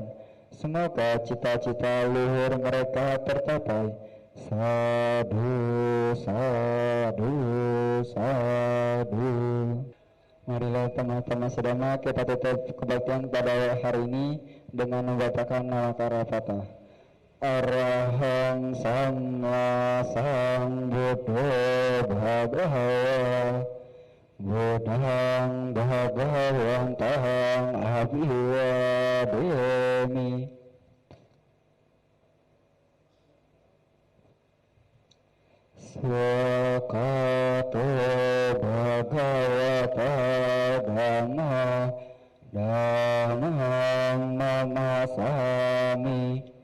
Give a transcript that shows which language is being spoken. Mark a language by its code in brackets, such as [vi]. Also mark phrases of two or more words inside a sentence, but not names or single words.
[id] Semoga cita-cita luhur mereka tercapai. [pi] Sadu, sadu, sadu. [id] Marilah teman-teman sedama kita tutup kebaktian pada hari ini dengan membacakan Nalakara Fatah. [pi] Arahang Sama Sambuddho Bhagawa Buddhang Bhagawantahang Abhiwademi. Swakato Bhagavata Dhamma Dhammang Namasami.